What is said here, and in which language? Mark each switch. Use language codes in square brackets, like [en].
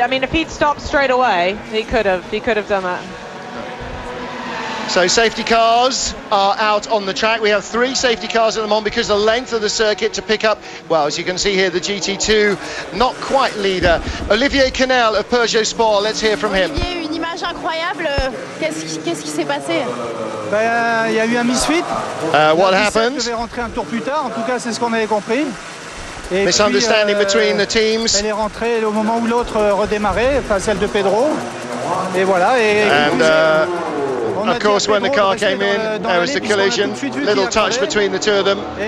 [en] I mean, if he'd stopped straight away, he could have done that. So safety cars are out on the track. We have 3 safety cars at the moment because of the length of the circuit to pick up, well, as you can see here, the GT2 not quite leader. Olivier Canel of Peugeot Sport, let's hear from him. [fr] Olivier, une image incroyable. Qu'est-ce qui s'est passé? Il y a eu un misfit. [en] What happened? [fr] Je vais rentrer un tour plus tard, en tout cas c'est ce qu'on avait compris. Et [en] misunderstanding between the teams. [fr] Elle est rentrée au moment où l'autre redémarrait, enfin celle de Pedro. Et voilà. [en] Of course, when the car came in, there was a collision, little touch between the two of them.